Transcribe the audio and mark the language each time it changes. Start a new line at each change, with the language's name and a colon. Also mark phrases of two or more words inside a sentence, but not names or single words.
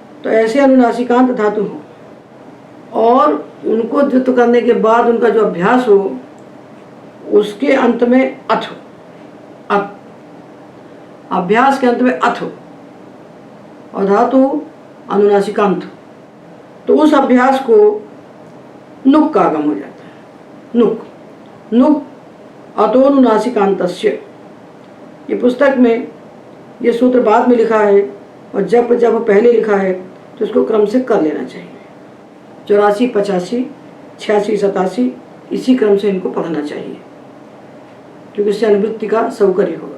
Hindi: तो ऐसे अनुनासिकांत धातु हो और उनको द्युत करने के बाद उनका जो अभ्यास हो उसके अंत में अथ हो, अथ, अभ्यास के अंत में अथ हो और धातु अनुनासिकांत, तो उस अभ्यास को नुक का आगम हो जाता है।
Sanskrit: नुक, नुक अतोनुनासिकांतस्य,
Hindi: ये पुस्तक में ये सूत्र बाद में लिखा है और जब पहले लिखा है तो इसको क्रम से कर लेना चाहिए। 84, 85, 86, 87 इसी क्रम से इनको पढ़ना चाहिए क्योंकि इससे अनुवृत्ति का सौकर्य होगा।